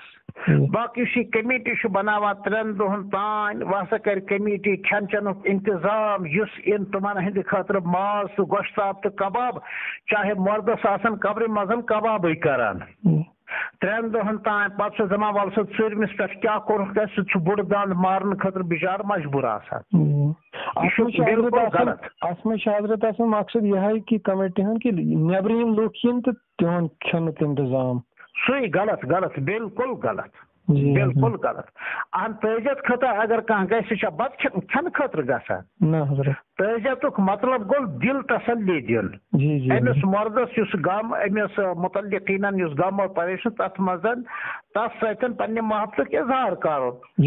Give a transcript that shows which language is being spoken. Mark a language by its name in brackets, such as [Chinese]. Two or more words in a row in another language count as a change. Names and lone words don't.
[Kashmiri] باقٕے یُس یہِ کمیٹی چھُ بناوان 3 دۄہن تانۍ وسا کرِ کمیٹی کھٮ۪ن چٮ۪نُک انتظام یُس اِن تِمن ہٕنٛدِ خٲطرٕ ماز تہٕ گۄشتاب تہٕ کباب چاہے مردس آسن قبرِ منٛز کبابٕے کران 3 دۄہن تانۍ پتہٕ چھُ دپان ول سا ژوٗرمِس پٮ۪ٹھ کیٛاہ کوٚرُکھ تہٕ سُہ چھُ بوٚڑ دنٛد مارنہٕ خٲطرٕ بِچارٕ مجبوٗر آسان. اتھ منٛز چھُ حضرت آسان مقصد یِہے کہِ کمیٹی ہُنٛد کہِ نیبرٕ یِم لُکھ یِن تہٕ تِہُنٛد کھٮ۪نُک انتظام. سُے غلط بالکل غلط بالکل غلط. اہن تعزیت خٲطرٕ اگر کانٛہہ گژھِ سُہ چھا بتہٕ کھٮ۪نہٕ خٲطرٕ گژھان. نہ حضرت تعزیتُک مطلب گوٚو دل تسلی دیُن أمِس مردس یُس غم أمِس متعلقیٖنن یُس غم اور پریشان تتھ منٛز تتھ سۭتۍ پننہِ محبتُک اظہار کرُن.